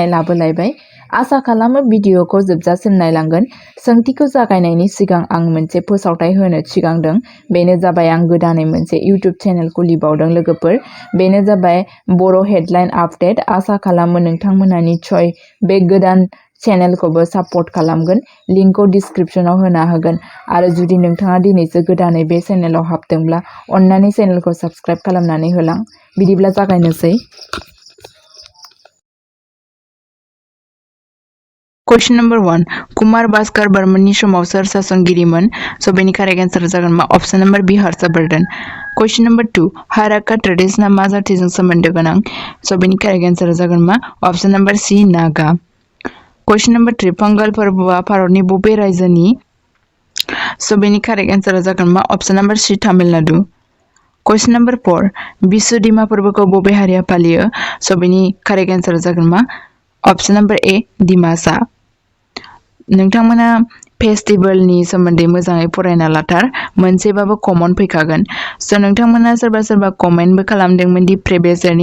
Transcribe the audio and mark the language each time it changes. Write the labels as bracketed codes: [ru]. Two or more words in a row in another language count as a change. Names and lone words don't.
[brx] लाबोलायबाय आसा खालामो भिडिअखौ जोबजासिम नायलांगोन सोंथिखौ जागायनायनि सिगां आं मोनसे फोसावथाय होनो सिगांदों बेनो जाबाय आं गोदानै मोनसे [en] YouTube channel [brx] खुलिबावदों लोगोफोर बेनो जाबाय बर' हेडलाइन आपडेट आसा खालामो नोंथांमोना निश्चय बे गोदान चेनेलखौबो सापर्ट खालामगोन लिंकखौ डिस्क्रिप्शनाव होना होगोन आरो जुदि नोंथाङा दिनैसो गोदानै बे चेनेलाव हाबदोंब्ला अन्नानै चेनेलखौ साबस्क्राइब खालामनानै होलां बिदिब्ला जागायनोसै [en] Question number 1 [brx] कुमार भास्कर बर्मननि समाव सोर सासनगिरिमोन स' बेनि [en] correct answer [brx] जागोन मा [en] option number B [brx] हर्षवर्धन [en] Question number 2 [brx] हाराका ट्रेडिशना मा जातिजों सोमोन्दो गोनां स' बेनि [en] correct answer [brx] जागोन मा [en] option number C [brx] नागा [en] Question number 3 [brx] पोंगल फोरबोआ भारतनि बबे रायजोनि स' बेनि [en] correct answer [brx] जागोन मा [en] option number C [brx] तामिलनाडु [en] Question number 4 [brx] बिसुदिमा फोरबोखौ बबे हारिया फालियो स' बेनि [en] correct answer [brx] जागोन मा [en] option number A [brx] दिमासा नोंथांमोना फेस्टिवलनि सोमोन्दै मोजाङै फरायना लाथार मोनसेबाबो कमन फैखागोन स' नोंथांमोना सोरबा कमेन्टबो खालामदोंमोन [en] the previous year